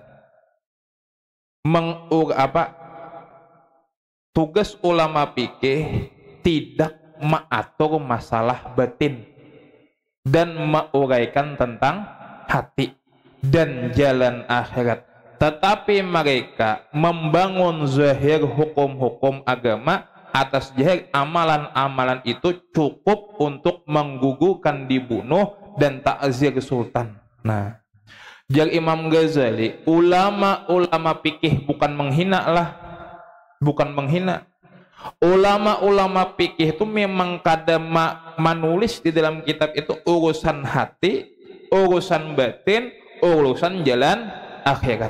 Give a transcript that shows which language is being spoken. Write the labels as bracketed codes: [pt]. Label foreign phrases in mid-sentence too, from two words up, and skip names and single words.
[id] tugas ulama fikih tidak mengatur masalah batin dan menguraikan tentang hati dan jalan akhirat, tetapi mereka membangun zahir hukum-hukum agama atas zahir amalan-amalan itu cukup untuk menggugurkan dibunuh dan takzir sultan. [bjn] Nah, jar Imam Ghazali, ulama-ulama fikih bukan menghina lah, bukan menghina. Ulama-ulama fikih itu memang kada menulis di dalam kitab itu urusan hati, urusan batin, urusan jalan akhirat.